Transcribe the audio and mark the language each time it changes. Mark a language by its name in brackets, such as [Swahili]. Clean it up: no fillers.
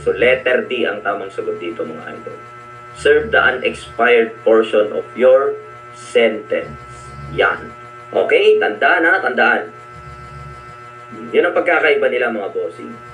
[Filipino] So, letter D ang tamang sagot dito, mga idol. [English] Serve the unexpired portion of your sentence. [Filipino] Yan. Okay? Tandaan, ha? Tandaan. Yun ang pagkakaiba nila, mga bossing.